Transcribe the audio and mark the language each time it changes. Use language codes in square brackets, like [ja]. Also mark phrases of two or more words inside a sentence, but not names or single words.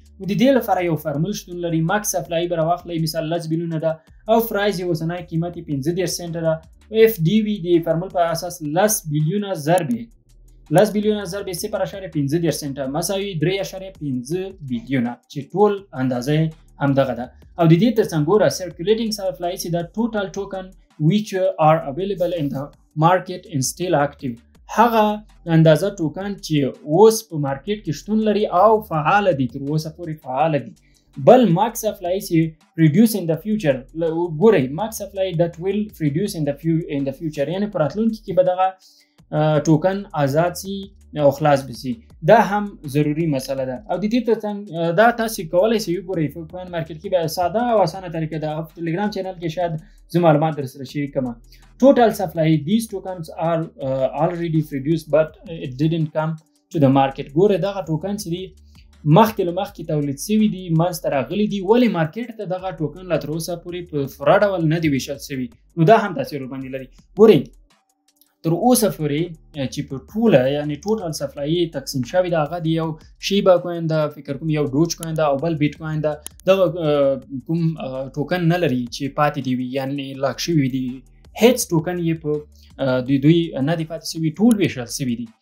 [ps] نو د دې لپاره یو فارمول شتون لري. [en] max supply [ps] به راواخلئ مثال 10 بیلیونه ده او فرایز یې اوسنی قیمت یې 15 سنټه ده. اف ډي وي د فارمول په اساس 10 بیلیونه ضرب 0.15 سنټه مساوي 3.15 بیلیونه چې ټول اندازه همدغه ده. او د دې ترڅنګ ګوره [en] circulating supply [ps] چې د [en] total token which are available in the market and still active [ps] هغه اندازه ټوکن چې اوس په مارکیټ کې شتون لري او فعال دي تر اوسه پورې فعال دي. بل [en] max supply [ps] چې [en] reduce in the future [ps] ګورئ [en] max supply that will reduce in the future [ps] یعنی په راتلونکي کې به دغه ټوکن آزاد سي او خلاص بسي. دا هم ضروری مسله ده. او د دې ترڅنګ دا تاسو کولی شئ وګورئ په کوین مارکیټ کې به ساده او اسانه طریقه ده. په ټلګرام چینل کې شاید زه معلومات در سره شریک کړم. [en] Total supply these tokens are already produced but it didn't come to the market. [ps] ګوره دغه ټوکن چې دي مخکې له مخکې تولید شوي دي منځته راغلي دي ولې مارکیټ ته دغه ټوکن لا تر اوسه پورې په پوره ډول نه دي ویشل شوي. نو دا هم تاثیر ورباندې لري. ګورئ تر اوسه پورې چې په ټوله یعنی [en] total supply [ps] تقسیم شوی ده هغه د یو شیبا کوین ده فکر کوم یو دوج کوین ده او بل بیټ کوین ده دغه کوم ټوکن نه لري چې پاتې دی وي یعنی لاک شوي دي هیڅ ټوکن یې په دوی نه دي پاتې شوي ټول ویشل شوي دي.